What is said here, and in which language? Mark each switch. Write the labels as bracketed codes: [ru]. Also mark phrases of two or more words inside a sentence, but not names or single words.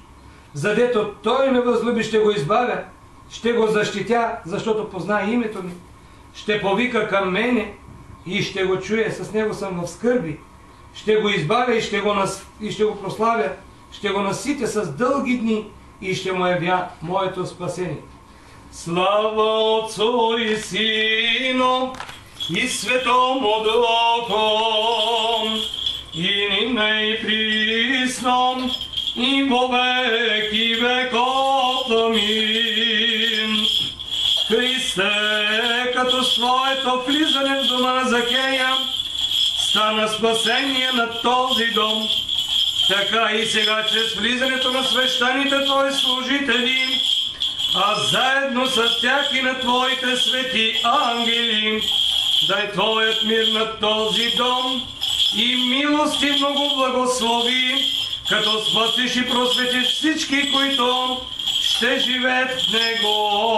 [bg] Задето той ме възлюби, ще го избавя, ще го защитя, защото познае името ми. Ще повика към мене и ще го чуе, с него съм в скърби. Ще го избавя и ще го прославя, ще го наситя с дълги дни и ще му явя моето спасение. [cu] Слава Отцу и Сину и Светому Духу, и нина и присно, и во веки веков. Амин. [bg] своето влизане в дома на Захея стана спасение на този дом. Така и сега, чрез влизането на свещените Твои служители, а заедно с тях и на Твоите свети ангели, дай Твоят мир на този дом и милостивно го благослови, като спасиш и просветиш всички, които ще живеят в него.